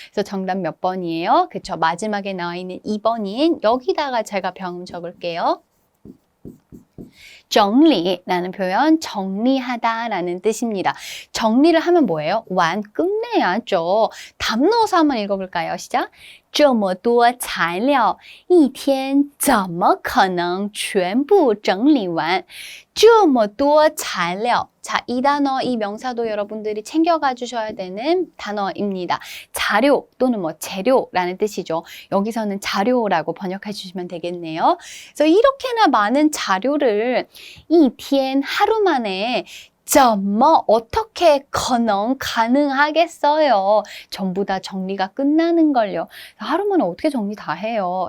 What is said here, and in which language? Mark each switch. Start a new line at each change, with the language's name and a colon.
Korean: 그래서 정답 몇 번이에요? 그쵸? 마지막에 나와 있는 2번인 여기다가 제가 병음 적을게요. 整理라는 표현 정리하다라는 뜻입니다. 정리를 하면 뭐예요? 완, 끝내야죠. 답 넣어서 한번 읽어볼까요? 시작.
Chinese: 这么多材料一天怎么可能全部整理完这么多材料
Korean: 자, 이 단어, 이 명사도 여러분들이 챙겨가 주셔야 되는 단어입니다. 자료 또는 재료라는 뜻이죠. 여기서는 자료라고 번역해 주시면 되겠네요. 그래서 이렇게나 많은 자료를 一天 하루 만에 어떻게 가능하겠어요? 전부 다 정리가 끝나는 걸요. 하루 만에 어떻게 정리 다 해요?